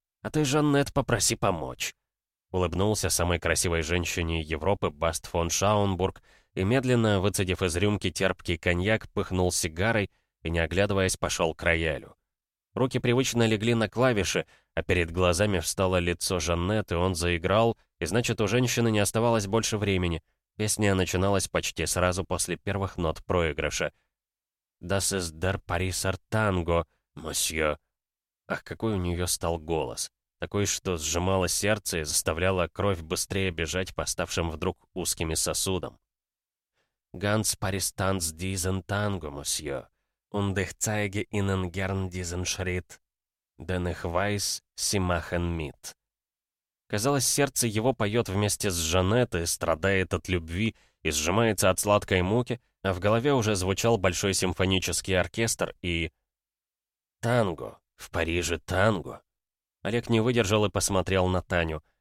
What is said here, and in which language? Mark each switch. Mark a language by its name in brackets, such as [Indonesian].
[Russian] А ты, Жаннет, попроси помочь». Улыбнулся самой красивой женщине Европы Баст фон Шаунбург и, медленно выцедив из рюмки терпкий коньяк, пыхнул сигарой и, не оглядываясь, пошел к роялю. Руки привычно легли на клавиши, а перед глазами встало лицо Жаннет, и он заиграл, и значит, у женщины не оставалось больше времени. Песня начиналась почти сразу после первых нот проигрыша. [German] «Das ist der Pariser Tango, monsieur». [Russian] Ах, какой у нее стал голос. Такой, что сжимало сердце и заставляло кровь быстрее бежать по ставшим вдруг узкими сосудам. [German] «Ganz Paris tanzt diesen Tango, monsieur. Und ich zeige Ihnen gern diesen Schritt. Denn ich weiß, Sie machen mit». [Russian] Казалось, сердце его поет вместе с Жанет и страдает от любви, и сжимается от сладкой муки, а в голове уже звучал большой симфонический оркестр и... «Танго. В Париже танго». Олег не выдержал и посмотрел на Таню.